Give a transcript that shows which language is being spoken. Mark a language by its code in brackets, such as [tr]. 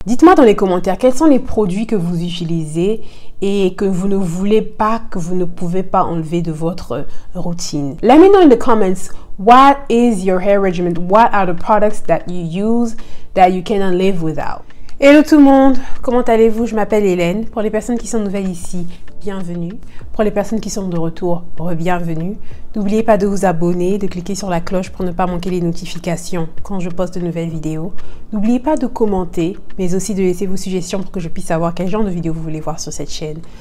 [fr] Dites-moi dans les commentaires quels sont les produits que vous utilisez et que vous ne voulez pas, que vous ne pouvez pas enlever de votre routine. [en] Let me know in the comments what is your hair regimen, what are the products that you use that you cannot live without. [fr] Hello tout le monde, comment allez-vous? Je m'appelle Hélène. Pour les personnes qui sont nouvelles ici, bienvenue. Pour les personnes qui sont de retour, re-bienvenue. N'oubliez pas de vous abonner, de cliquer sur la cloche pour ne pas manquer les notifications quand je poste de nouvelles vidéos. N'oubliez pas de commenter, mais aussi de laisser vos suggestions pour que je puisse savoir quel genre de vidéo vous voulez voir sur cette chaîne.